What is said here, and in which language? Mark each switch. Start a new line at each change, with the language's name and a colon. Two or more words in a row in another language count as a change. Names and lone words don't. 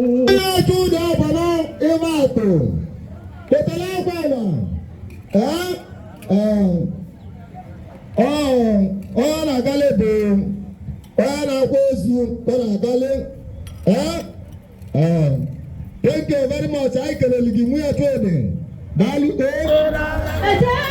Igbo: Onye otu ụdị ọgbara ịma atụ, ketara akwa ala. Ee, ee, ọ, ọ na-agalị bụ, ọ na-akwa ozu, ọ na-agalị. Ee, ee.
English: Thank you very much.
Igbo: Anyị kelere gị, nwunye otu ụdị. Daalụ, ee.